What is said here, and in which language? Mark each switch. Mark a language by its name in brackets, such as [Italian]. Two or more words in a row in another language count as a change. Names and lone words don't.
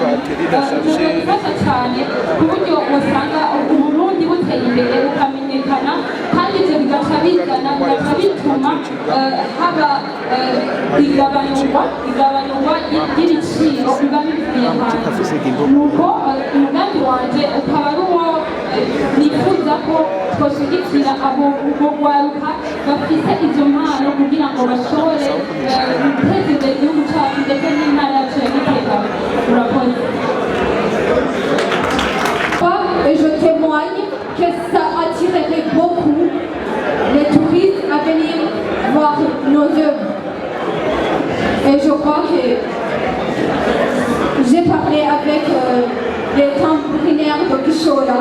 [Kinyarwanda] Bifasha cyane ku buryo usanga Uburundi buteye imbere bukamenyekana, kandi ibyo bigaca bituma haba igabanyurwa ry'ibiciro biba bivuye hanze. Nuko umugambi wanje ukaba ari uwo nifuza ko twashyigikira abo rwaruka bafite izo mpano kugira ngo bashobore guteza imbere igihugu cyacu ndetse n'intara yacu ya Gitega. Murakoze. [French] Et je témoigne que ça attirerait beaucoup les touristes à venir voir nos œuvres. Et je crois que j'ai parlé avec les tambourinaires de Kishola.